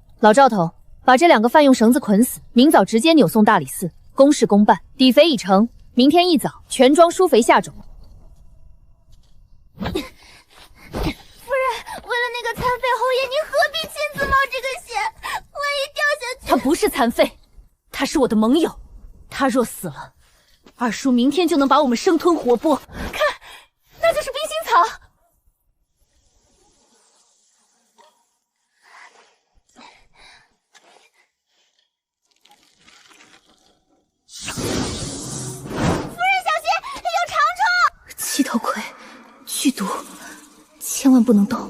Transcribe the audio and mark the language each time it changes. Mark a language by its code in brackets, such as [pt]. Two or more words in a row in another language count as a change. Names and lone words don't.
[zh] 老趙頭，把這2個犯用繩子捆死，明早直接扭送大理寺，公事公辦。底肥已成，明天一早全莊疏肥下種。夫人，為了那個殘廢侯爺，您何必親自冒這個險？萬一掉下去…… 他不是殘廢，他是我的盟友。他若死了，二叔明天就能把我們生吞活剝。看，那就是冰心草。七头葵，剧毒，千萬不能動。